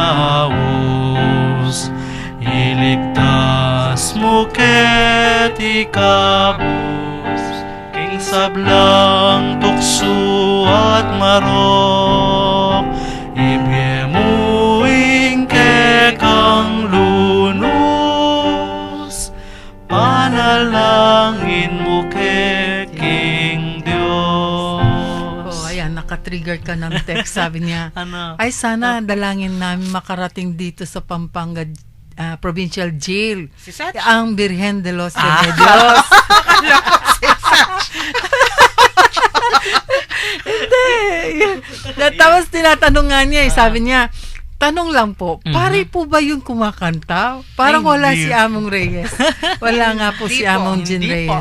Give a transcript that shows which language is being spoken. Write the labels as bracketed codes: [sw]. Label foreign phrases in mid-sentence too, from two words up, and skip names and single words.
[pam] yaos, iligtas mo ket ikabos, king sablang tukso at marok, ibyemuing kekang lunos, panalangin mo keking [tl] na-trigger ka ng text. Sabi niya, Ano? ay sana dalangin namin makarating dito sa Pampanga Provincial Jail. Si Satch. Ang Birhen de los Remedios. Hindi. Tapos tinatanong nga niya, sabi niya, tanong lang po, pare po ba yung kumakanta? Parang Ay, wala hindi. si Among Reyes. Wala nga po Hindi si po, Among Jean hindi po.